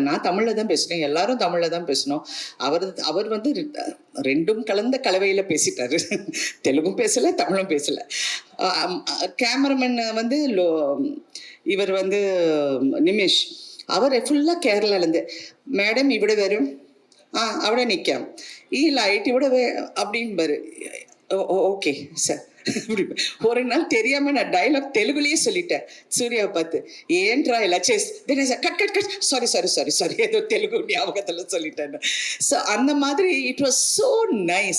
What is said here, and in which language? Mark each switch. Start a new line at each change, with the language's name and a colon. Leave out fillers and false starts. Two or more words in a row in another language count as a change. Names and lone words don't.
Tamil: நான் தமிழில் தான் பேசுனேன், எல்லாரும் தமிழில் தான் பேசணும். அவர் வந்து ரெண்டும் கலந்த கலவையில் பேசிட்டாரு. தெலுங்கும் பேசலை, தமிழும் பேசலை. கேமராமேன் வந்து இவர் வந்து நிமிஷ், அவர் ஃபுல்லாக கேரளாலேருந்து, மேடம்
Malayalam: ഇവിടെ വരും, അവിടെ നിൽക്കാം, ഈ ലൈറ്റ് ഇവിടെ
Tamil: அப்படின்பாரு. ஓகே சார். ஒரு நாள் தெரியாம நான் டைலாக் தெலுங்குலயே சொல்லிட்டேன் சூர்யாவை பார்த்து, ஏன்ட்ரா எல்லாம் சேஸ்
English: cut cut cut sorry sorry sorry sorry
Tamil: ஏதோ தெலுங்கு ஞாபகத்துல சொல்லிட்டேன்.
English: ஸோ
Tamil: அந்த மாதிரி
English: it was so nice.